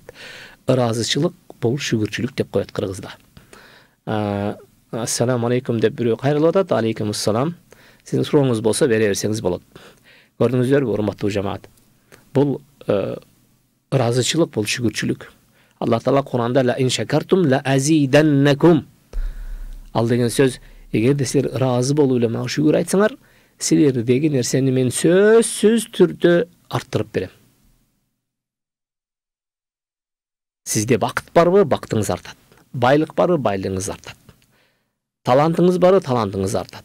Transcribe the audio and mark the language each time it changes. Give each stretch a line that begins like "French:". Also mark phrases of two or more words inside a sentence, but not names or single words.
Kyrgyz: Ыраазычылык бул шүгүрчүлүк деп коет кыргызда.
Arabic: السلام عليكم
Kyrgyz: деп бирөө кайрылып атат.
Arabic: عليكم السلام.
Kyrgyz: Сиздин сурооңуз болсо бере берсеңиз болот. Көрдүңүздөрбү, урматтуу жамаат? Бул ыраазычылык, бул шүгүрчүлүк. Алла Таала Куранда
Arabic: لئن شكرتم لأزيدنكم.
Kyrgyz: Ал деген сөз, эгерде силер ыраазы болуп эле мага шүгүр айтсаңар, силердеги нерсени мен сөзсүз түрдө арттырып берем. Сизде бакыт барбы? Бактыңыз артат. Байлык барбы? Байлыгыңыз артат. Талантыңыз барбы? Талантыңыз артат.